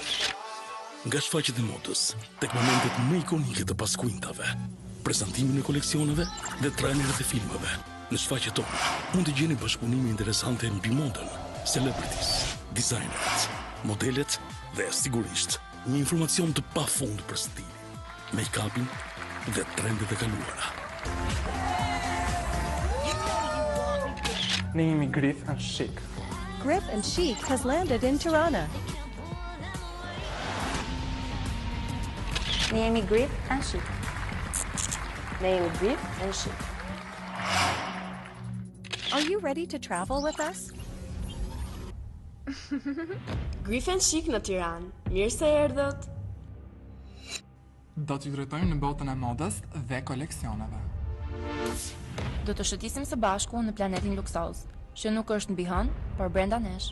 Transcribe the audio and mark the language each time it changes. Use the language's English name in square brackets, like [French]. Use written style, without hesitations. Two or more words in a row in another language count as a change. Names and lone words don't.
[Albanian] Nga shfaqjet e modës, tek momentet më ikonike të paskuintave, prezantimin e koleksioneve dhe trailerët e filmave, në shfaqjet tona mund të gjeni bashkëpunime interesante mbi modën, [English] celebrities, designers, [Albanian] modelet dhe sigurisht një informacion të pafund për stilin, make-upin dhe trendet e kaluara. Ne jemi Grif and Chic. [English] Grif and Chic has landed in Tirana. [Albanian] Ne jemi Grif and Chic. ne jemi Grif and Chic. [English] Are you ready to travel with us? [Albanian] Grif and Chic në Tiranë. Mirë se erdhët. Do t'ju drejtojmë në botën e modës dhe koleksioneve. Do të shëtisim së bashku në planetin luksoz, që nuk është mbi hënë, por brenda nesh.